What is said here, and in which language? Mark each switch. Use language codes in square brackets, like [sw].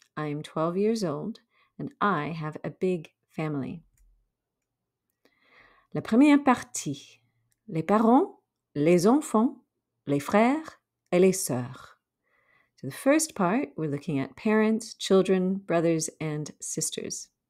[en] I'm 12 years old and I have a big family. [fr] La première partie. Les parents, les enfants, les frères et les sœurs. [en] So the first part, we're looking at parents, children, brothers, and sisters.